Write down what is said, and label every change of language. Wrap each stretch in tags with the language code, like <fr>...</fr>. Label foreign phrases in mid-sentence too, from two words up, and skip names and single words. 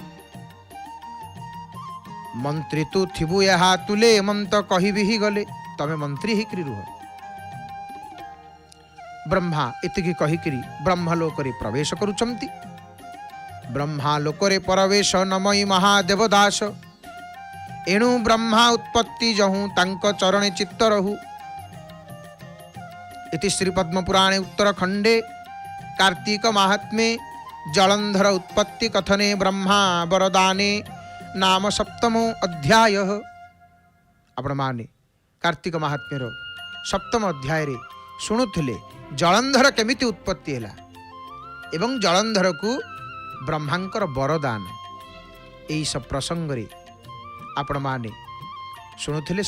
<or>ମନ୍ତ୍ରୀ ତୁ ଥିବୁ ଏହା ତୁଲେ, ଏମନ୍ତ କହିବି ହି ଗଲେ, ତମେ ମନ୍ତ୍ରୀ ହେଇକିରି ରୁହ। ବ୍ରହ୍ମା ଏତିକି କହିକିରି ବ୍ରହ୍ମଲୋକରେ ପ୍ରବେଶ କରୁଛନ୍ତି। ବ୍ରହ୍ମାଲୋକରେ ପ୍ରବେଶ ନମଇ ମହାଦେବ ଦାସ। ଏଣୁ ବ୍ରହ୍ମା ଉତ୍ପତ୍ତି ଯହୁଁ, ତାଙ୍କ ଚରଣେ ଚିତ୍ତ ରହୁ।</or> <sa>इति श्री पद्मपुराणे उत्तरखंडे कार्तिक महात्म्ये जलंधर उत्पत्ति कथने ब्रह्मा वरदाने नाम सप्तमो अध्याय।</sa> <or>ଆପଣ ମାନେ କାର୍ତ୍ତିକ ମାହାତ୍ମ୍ୟର ସପ୍ତମ ଅଧ୍ୟାୟ ରେ ଶୁଣୁଥିଲେ ଜଳନ୍ଧର କେମିତି ଉତ୍ପତ୍ତି ହେଲା ଏବଂ ଜଳନ୍ଧର କୁ ବ୍ରହ୍ମାଙ୍କର ବରଦାନ ଏହି ସବୁ ପ୍ରସଙ୍ଗ ରେ ଆପଣ ମାନେ ଶୁଣୁଥିଲେ।</or>